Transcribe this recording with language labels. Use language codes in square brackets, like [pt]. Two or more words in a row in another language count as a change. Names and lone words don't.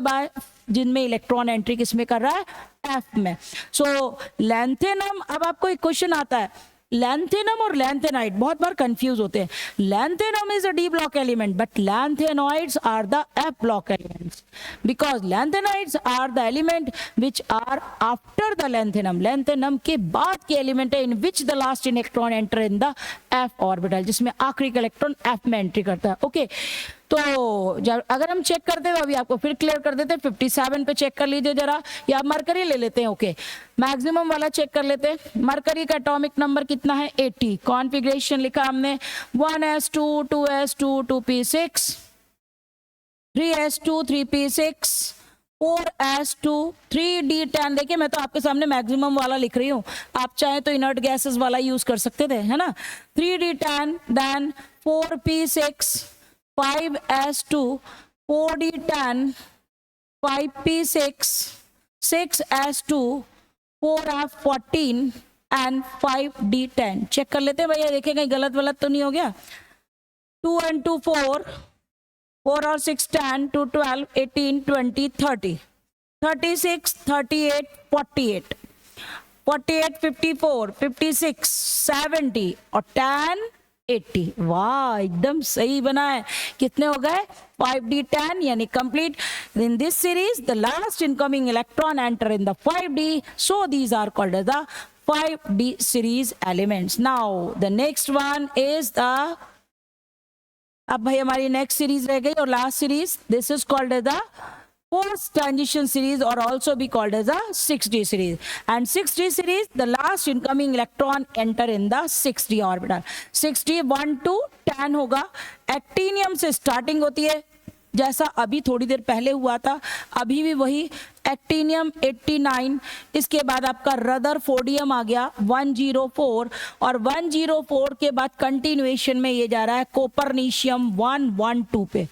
[hi] बाय जिनमें इलेक्ट्रॉन एंट्री किसमें कर रहा है? एफ में। सो लैंथेनम, अब आपको एक क्वेश्चन आता है, लैंथेनम और लैंथेनाइड बहुत बार कंफ्यूज होते हैं। [en] lanthanum is a d block element but lanthanoids are the f block elements because lanthanides are the element which are after the lanthanum. [hi] लैंथेनम के बाद के एलिमेंट है [en] in which the last electron enter in the f orbital, [hi] जिसमें आखिरी का इलेक्ट्रॉन एफ में एंट्री करता है। ओके, तो जब अगर हम चेक करते हैं अभी आपको फिर क्लियर कर देते हैं। 57 पे चेक कर लीजिए जरा, या मरकरी ले लेते हैं। ओके, मैक्सिमम वाला चेक कर लेते हैं। मरकरी का एटॉमिक नंबर कितना है? 80। कॉन्फ़िगरेशन लिखा हमने 1s2 2s2 2p6 3s2 3p6 4s2 3d10। देखिए मैं तो आपके सामने मैक्सिमम वाला लिख रही हूँ, आप चाहे तो इनर्ट गैसेस वाला यूज कर सकते थे, है ना। 3d10 देन 4p6 5s2 4d10 5p6 6s2 4f14 एंड 5d10 चेक कर लेते हैं भैया, देखिए कहीं गलत वलत तो नहीं हो गया। 2 and 2 4 और 6 10 2 12 18 20 30 36 38 48 48 54 56 70 और 10 80। वाह, एकदम सही बना है। कितने हो गए? [en] 5d10 यानी कंप्लीट। in this series the last incoming electron enter in the 5d, so these are called as the 5d series elements. Now the next one is the, [hi] अब भाई हमारी नेक्स्ट सीरीज रह गई और लास्ट सीरीज, [en] this is called as the fourth transition series or also be called as a 6d series. And 6d series, the last incoming electron enter in the 6d orbital. [hi] 6d 1 to 10 होगा। एक्टिनियम से स्टार्टिंग होती है जैसा अभी थोड़ी देर पहले हुआ था, अभी भी वही एक्टिनियम 89। इसके बाद आपका रदरफोर्डियम आ गया 104 और 104 के बाद कंटिन्यूएशन में ये जा रहा है कोपरनीशियम 112 पे।